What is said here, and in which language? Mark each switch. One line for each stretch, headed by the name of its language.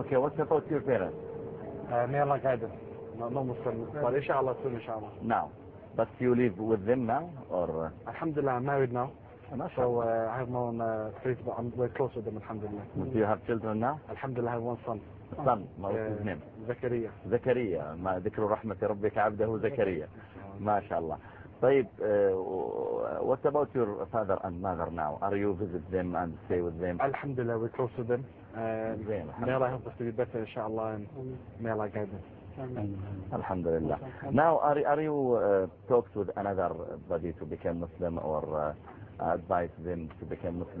English: Okay, what about your parents? May Allah guide them. No Muslim, but inshallah soon, inshallah. Now, but you live with them now, or? Alhamdulillah, I'm married now. Mashallah. So I have my own place, but I'm very close with them, alhamdulillah. Do you have children now? Alhamdulillah, I have one son. Son, what is his name? Zakaria.
Arabic: Zakaria, ما ذكر رحمة ربك عبده زكريا.
English: Mashallah.
Arabic: طيب,
English: what about your father and mother now? Are you visit them and stay with them? Alhamdulillah, we're close to them. May Allah help us to be better, inshallah, and may Allah guide us. Alhamdulillah. Now, are you talked with another buddy to become Muslim or advise them to become Muslim?